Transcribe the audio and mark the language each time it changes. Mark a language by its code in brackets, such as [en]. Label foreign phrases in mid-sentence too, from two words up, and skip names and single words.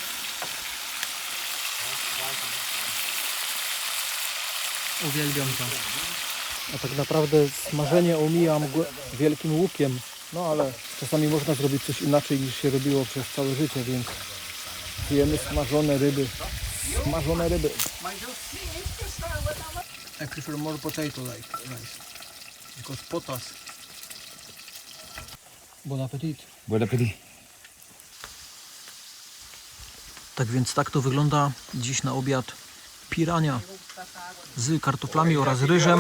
[pl] Uwielbiam to. A tak naprawdę smażenie omijam wielkim łukiem. No ale czasami można zrobić coś inaczej niż się robiło przez całe życie, więc jemy smażone ryby z Smażone ryby. [pt] Mas eu sei que essa água tava... [en] I prefer more potato like rice. Because potas. [fr] Bon appetit. Bon appétit. [pl] Tak więc tak to wygląda dziś na obiad. Pirania z kartoflami oraz ryżem.